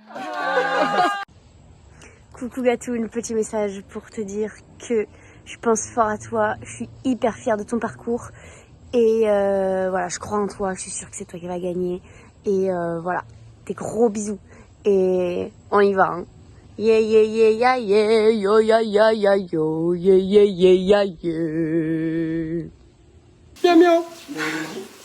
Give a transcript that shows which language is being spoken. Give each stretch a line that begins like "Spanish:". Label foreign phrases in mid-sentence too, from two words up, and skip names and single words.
French: Coucou Gatoun, petit message pour te dire que je pense fort à toi, je suis hyper fière de ton parcours et voilà, je crois en toi, je suis sûre que c'est toi qui vas gagner et voilà, des gros bisous et on y va hein. Yeah yeah yeah yeah yeah yo ya ya ya yo yeah yeah yeah yeah yeah. Miaou miaou.